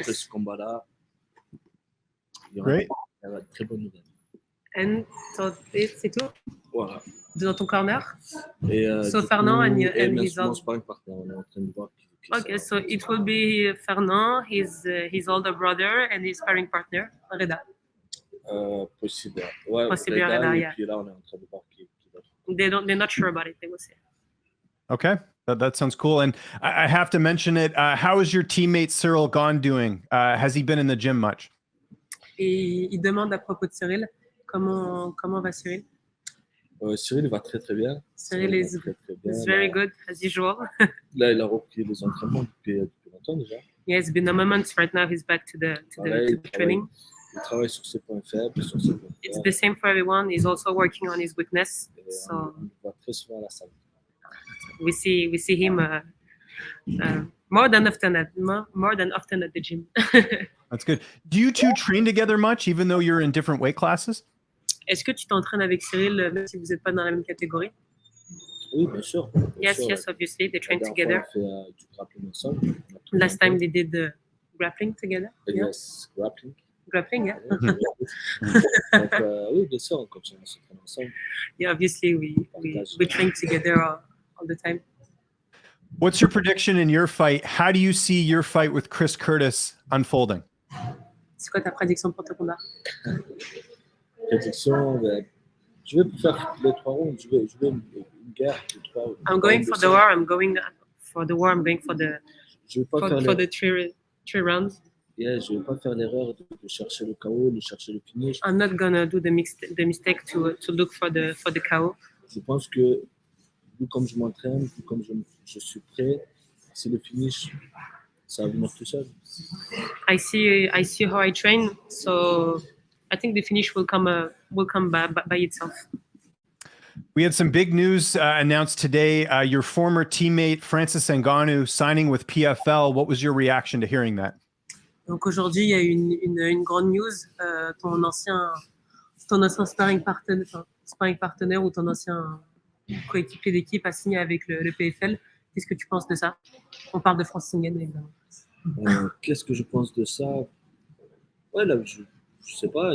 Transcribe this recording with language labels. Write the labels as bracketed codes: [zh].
[fr] Après ce combat-là, il y aura de très bonnes nouvelles. [en] And so [fr] c'est tout. Voilà. Dans ton corner. Et [en] so Fernand and his [fr] mon sparring partner, on est en train de voir. [en] Okay, so it will be Fernand, his older brother, and his sparring partner, Reda. [fr] Possible. Ouais, Possible, Reda, [en] yeah. [fr] Et puis là, on est en train de voir qui va. [en] They're not sure about it, they will say. Okay, that sounds cool. And I have to mention it. How is your teammate Ciryl Gane doing? Has he been in the gym much? [fr] Et il demande à propos de Ciryl, comment va Ciryl? Ciryl va très très bien. Ciryl va [en] is, [fr] très très bien. [en] is very good, as usual. [fr] Là, il a repris les entraînements depuis longtemps déjà. [en] Yeah, it's been a moment. Right now, he's back to the [fr] Pareil, [en] training. [fr] Il travaille sur ses points faibles, sur ses points [en] It's [fr] forts. [en] the same for everyone. He's also working on his weakness. [fr] Et [en] So [fr] on le voit très souvent à la salle. [en] we see him more than often at the gym. That's good. Do you two train together much, even though you're in different weight classes? [fr] Est-ce que tu t'entraînes avec Ciryl même si vous n'êtes pas dans la même catégorie? Oui, bien sûr. [en] Yes, obviously they train [fr] La [en] together. [fr] dernière fois, on a fait du grappling ensemble. [en] Last time they did the grappling together. Yes, grappling. Grappling, yeah. [fr] Donc, oui, bien sûr, on continue à s'entraîner ensemble. [en] Yeah, obviously we train together all the time. What's your prediction in your fight? How do you see your fight with Chris Curtis unfolding? [fr] C'est quoi ta prédiction pour ton combat? Prédiction, je vais faire les 3 rounds. Je vais une guerre de 3 rounds. [en] I'm going for the war. I'm going for the war. I'm going for [fr] Je vais pas faire [en] for the three rounds. [fr] Yeah, je vais pas faire l'erreur de chercher le KO, de chercher le finish. [en] I'm not gonna do the mistake to look for the KO. [fr] Je pense que vu comme je m'entraîne, vu comme je suis prêt, c'est le finish, ça va venir tout seul. [en] I see how I train, so I think the finish will come by itself. We had some big news announced today. Your former teammate Francis Ngannou signing with PFL. What was your reaction to hearing that? [fr] Donc aujourd'hui, il y a une grande news. Ton ancien sparring partenaire ou ton ancien coéquipier d'équipe a signé avec le PFL. Qu'est-ce que tu penses de ça? On parle de Francis Ngannou, évidemment. Qu'est-ce que je pense de ça? Ouais, là, je sais pas.